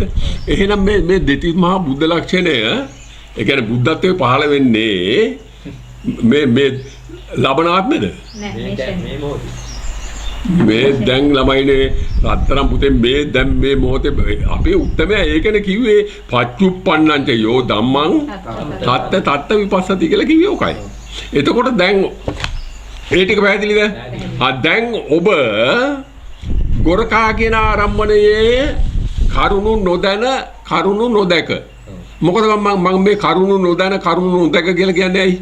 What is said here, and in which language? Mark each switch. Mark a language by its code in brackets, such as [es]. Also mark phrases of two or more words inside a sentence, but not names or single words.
[si] එහෙනම් මේ දෙතිස් මහා බුද්ධ ලක්ෂණය ඒ කියන්නේ බුද්ධත්වයේ පහළ වෙන්නේ මේ ලබනාත්මද? මේ දැන් ළමයිනේ රත්තරන් පුතේ මේ දැන් මේ මොහොතේ අපේ උත්තරය ඒකනේ කිව්වේ [pi] පච්චුප්පන්නංච යෝ ධම්මං තත්ත විපස්සති [si] කියලා කිව්වේ ඔකයි. එතකොට දැන් ඒ ටික පැහැදිලිද? දැන් ඔබ ගොරකා කියන ආරම්භණයේ කරුණු නොදැන කරුණු නොදැක. මොකද මම මේ කරුණු නොදැන කරුණු නොදැක කියලා කියන්නේ ඇයි?